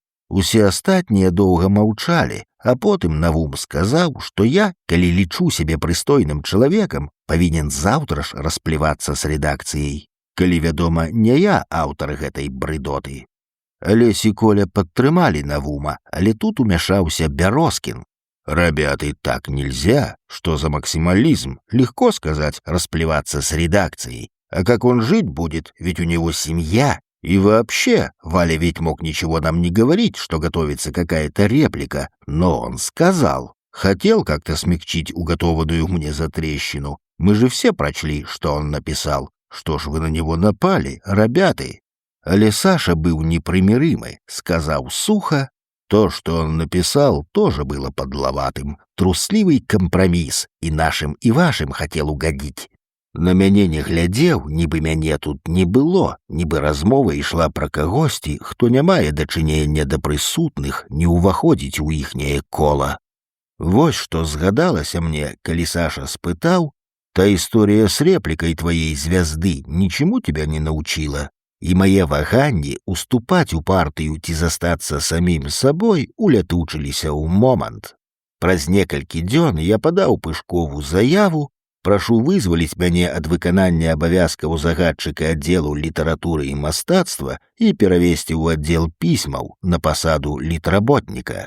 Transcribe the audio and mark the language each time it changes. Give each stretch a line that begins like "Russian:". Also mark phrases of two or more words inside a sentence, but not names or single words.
Belarusian: Усе астатнія доўга маўчалі, а потым Навум сказаў, што я, калі лічу сябе прыстойным чалавекам, павінен заўтра ж расплівацца з рэдакцыяй. Калі, вядома, не я аўтар гэтай брыдоты. Алесь і Коля падтрымалі Навума, але тут умяшаўся Бярозкін.
Russian: Ребята, так нельзя. Что за максимализм? Легко сказать, расплеваться с редакцией. А как он жить будет? Ведь у него семья. И вообще, Валя ведь мог ничего нам не говорить, что готовится какая-то реплика. Но он сказал. Хотел как-то смягчить уготованную мне затрещину. Мы же все прочли, что он написал. Что ж вы на него напали, ребята? Але Саша был непримиримый, сказал сухо. То, что он написал, тоже было подловатым. Трусливый компромисс, и нашим, и вашим хотел угодить.
Belarusian: На мяне не глядзеў, нібы мяне тут не было, нібы размова ішла пра кагосьці, хто не мае дачынення да прысутных, не ўваходзіць у іхняе кола. Вось што згадалася мне, калі Саша спытаў:
Russian: «Та история с репликой твоей звезды ничему тебя не научила?»
Belarusian: И мае ваганні уступаць у партыю ці застацца самім сабой улятучыліся ў момант. Праз некалькі дзён я падаў Пышкову заяву, прашу вызваліць мяне ад выканання абавязкаў загадчыка аддзелу літаратуры і мастацтва і перавесці ў аддзел пісьмаў на пасаду літработніка.